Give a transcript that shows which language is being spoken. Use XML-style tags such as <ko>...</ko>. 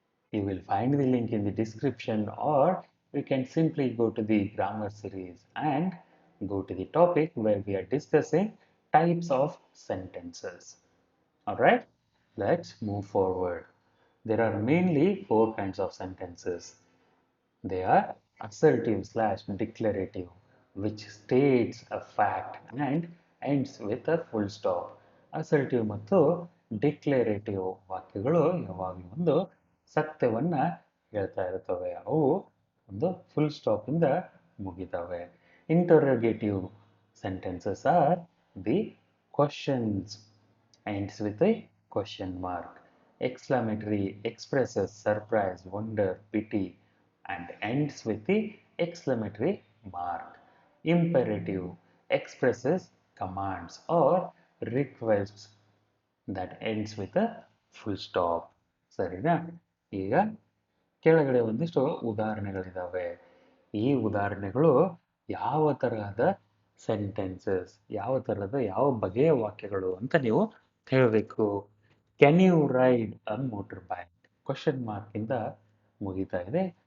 <en>You will find the link in the description, or you can simply go to the grammar series and go to the topic where we are discussing types of sentences. Alright, let's move forward. There are mainly 4 kinds of sentences. They are assertive/declarative, which states a fact and ends with a full stop.</en> <kn>Assertive ಮತ್ತು declarative ವಾಕ್ಯಗಳು ಯಾವಾಗಲೂ ಒಂದು ಸತ್ಯವನ್ನು ಹೇಳ್ತಾ ಇರ್ತವೆ. ಅವು ಒಂದು full ಸ್ಟಾಪಿಂದ ಮುಗಿತವೆ.</kn> <en>Interrogative sentences are the questions ends with a question mark. Exclamatory expresses surprise, wonder, pity and ends with the exclamatory mark. Imperative expresses commands or requests that ends with a full stop.</en> <kn>ಸರಿನಾ? ಈಗ ಕೆಳಗಡೆ ಒಂದಿಷ್ಟು ಉದಾಹರಣೆಗಳಿದ್ದಾವೆ. ಈ ಉದಾಹರಣೆಗಳು ಯಾವ ತರಹದ sentences, ಯಾವ ಬಗೆಯ ವಾಕ್ಯಗಳು ಅಂತ ನೀವು ಹೇಳಬೇಕು.</kn> <en>Can you ride a motorbike? Question mark</en> <kn>ಇಂದ ಮುಗಿತಾ ಇದೆ.</kn>